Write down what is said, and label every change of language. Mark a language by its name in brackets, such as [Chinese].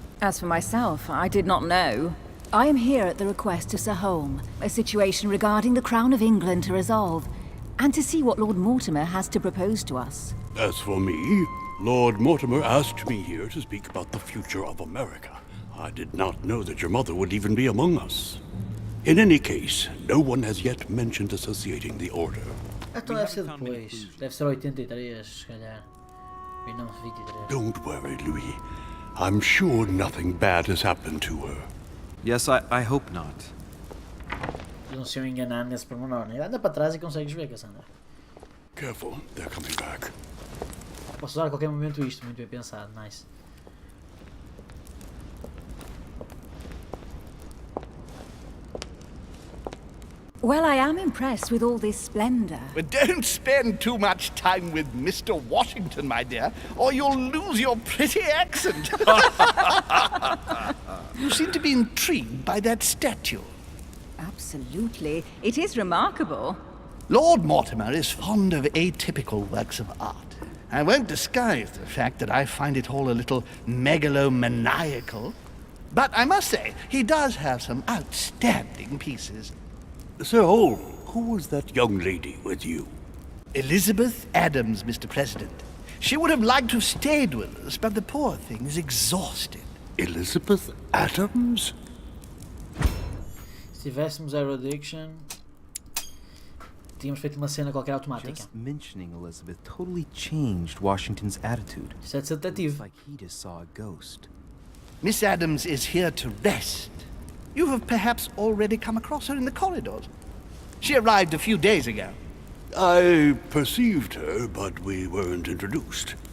[English] As for myself, I did not know. I am here at the request of Sir Holm, a situation regarding the Crown of England to resolve, and to see what Lord Mortimer has to propose to us. As for me, Lord Mortimer asked me here to speak about the future of America. I did not know that your mother would even be among us. In any case, no one has yet mentioned associating the order. [Portuguese] Então deve ser depois. Deve ser 83, se calhar. E não 23. [English] Don't worry, Louis. I'm sure nothing bad has happened to her. Yes, I hope not. [Portuguese] Eles não se iam enganar nesse pormenor, né? Anda para trás e consegues ver, Cassandra. [English] Careful, they're coming back. [Portuguese] Posso usar a qualquer momento isto, muito bem pensado, nice. [English] Well, I am impressed with all this splendor. But don't spend too much time with Mr. Washington, my dear, or you'll lose your pretty accent. You seem to be intrigued by that statue. Absolutely. It is remarkable. Lord Mortimer is fond of atypical works of art. I won't disguise the fact that I find it all a little megalomaniacal. But I must say, he does have some outstanding pieces. Sir Holm, who was that young lady with you? Elizabeth Adams, Mr. President. She would have liked to have stayed with us, but the poor thing is exhausted. Elizabeth Adams? [Portuguese] Se tivéssemos Aero Addiction, tínhamos feito uma cena qualquer automática. [English] Just mentioning Elizabeth totally changed Washington's attitude. [Portuguese] Isto é de ser detetive. [English] It's like he just saw a ghost. Miss Adams is here to rest. You have perhaps already come across her in the corridors. She arrived a few days ago. I perceived her, but we weren't introduced.